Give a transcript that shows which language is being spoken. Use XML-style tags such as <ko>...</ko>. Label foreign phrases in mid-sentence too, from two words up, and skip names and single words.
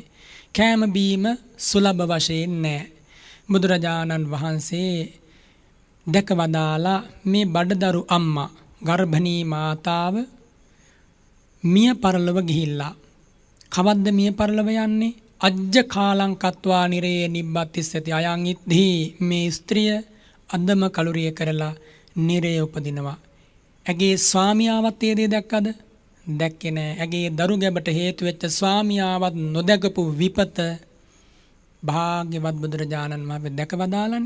<si>කෑම බීම සුලභ වශයෙන් නැහැ. බුදුරජාණන් වහන්සේ දැක වදාලා මේ බඩදරු අම්මා ගර්භණී මාතාව මිය පරලොව ගිහිල්ලා. කවද්ද මිය පරලොව යන්නේ?</si> <pi>අජ්ජ කාලං කତ୍වා නිරේ නිබ්බත්තිස්සති අයං ඉද්ධි.</pi> <si>මේ ස්ත්‍රිය අදම කලුරිය කරලා නිරේ උපදිනවා. ඇගේ ස්වාමියාවත් ඒ දේ දැක්කද? දැක්කේ නෑ. ඇගේ දරු ගැබට හේතු වෙච්ච ස්වාමියාවත් නොදැකපු විපත භාග්‍යවත් බුදුරජාණන් වහන්සේ දැක වදාළනේ.</si>